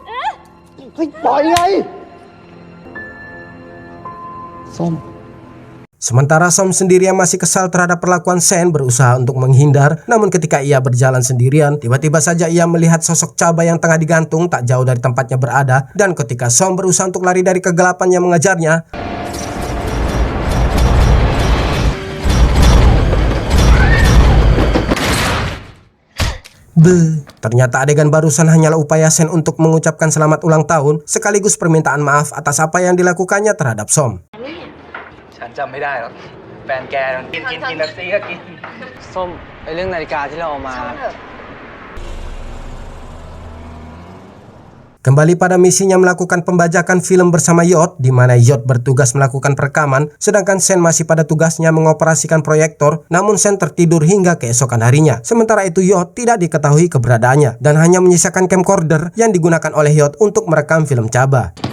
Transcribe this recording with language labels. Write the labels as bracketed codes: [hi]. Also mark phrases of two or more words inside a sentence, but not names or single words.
[id] Sementara Som sendiri yang masih kesal terhadap perlakuan Sen berusaha untuk menghindar, namun ketika ia berjalan sendirian, tiba-tiba saja ia melihat sosok Chaba yang tengah digantung tak jauh dari tempatnya berada, dan ketika Som berusaha untuk lari dari kegelapan yang mengejarnya, ternyata adegan barusan hanyalah upaya Sen untuk mengucapkan selamat ulang tahun sekaligus permintaan maaf atas apa yang dilakukannya terhadap Som. [th] ฉันจำไม่ได้หรอกแฟนแกกินเป๊ปซี่ก็กินส้มไอเรื่องนาฬิกาที่เราเอามา [id] Kembali pada misinya melakukan pembajakan film bersama Yot, di mana Yot bertugas melakukan perekaman, sedangkan Sen masih pada tugasnya mengoperasikan proyektor, namun Sen tertidur hingga keesokan harinya. Sementara itu Yot tidak diketahui keberadaannya, dan hanya menyisakan camcorder yang digunakan oleh Yot untuk merekam film Chaba.